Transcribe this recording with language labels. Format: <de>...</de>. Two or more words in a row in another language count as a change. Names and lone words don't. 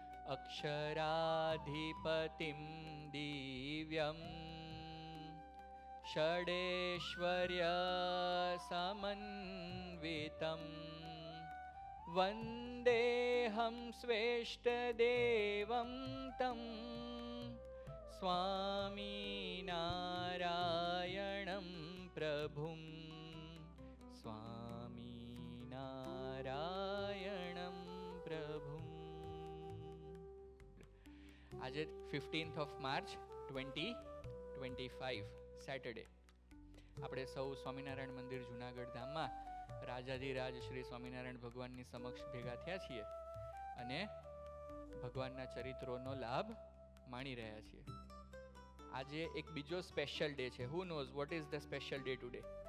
<sa>अक्षराधिपतिं दिव्यं षडेश्वर्यसमन्वितं वन्देऽहं श्रेष्ठदेवं तं स्वामिनारायणं प्रभुं स्वामिनारायणं प्रभुं।</sa> <gu>आज 15 मार्च 2025 સેટરડે આપણે સૌ સ્વામિનારાયણ મંદિર જુનાગઢ ધામમાં રાજાધિરાજ શ્રી સ્વામિનારાયણ ભગવાનની સમક્ષ ભેગા થયા છીએ અને ભગવાનના ચરિત્રોનો લાભ માણી રહ્યા છીએ.</gu> <en>આજે એક બીજો special day છે. who knows what is the special day today?</en>